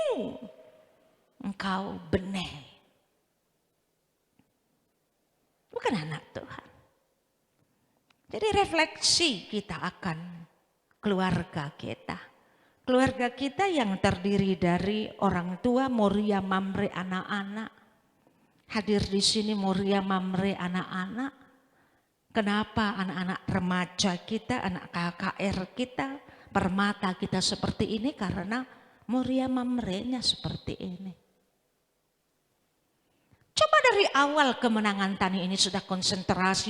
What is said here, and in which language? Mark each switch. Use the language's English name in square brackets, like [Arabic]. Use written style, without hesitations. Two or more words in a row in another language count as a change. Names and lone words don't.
[Indonesian] Engkau benih. Bukan anak Tuhan. Jadi refleksi kita akan keluarga kita. Keluarga kita yang terdiri dari orang tua, Moria, Mamre, anak-anak. Hadir di sini Moria, Mamre, anak-anak. Kenapa anak-anak remaja kita, anak KKR kita, permata kita seperti ini? Karena Moria, Mamre-nya seperti ini. Coba dari awal kemenangan tani ini sudah konsentrasi.